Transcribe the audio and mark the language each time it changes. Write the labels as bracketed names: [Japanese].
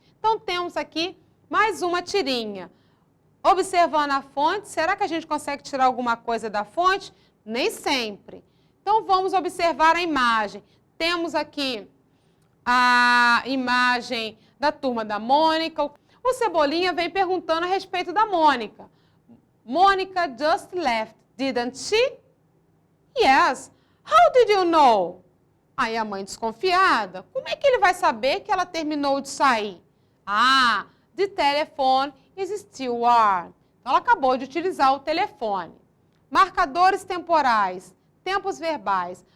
[Portuguese] Então, temos aqui mais uma tirinha. Observando a fonte, será que a gente consegue tirar alguma coisa da fonte? Nem sempre. Então, vamos observar a imagem. Temos aqui a imagem da turma da Mônica. O Cebolinha vem perguntando a respeito da Mônica. [English] Mônica just left, didn't she? Yes. How did you know? [Portuguese] Aí a mãe desconfiada, como é que ele vai saber que ela terminou de sair? [English] Ah, the telephone is still on. [Portuguese] Então, ela acabou de utilizar o telefone. Marcadores temporais. Tempos verbais.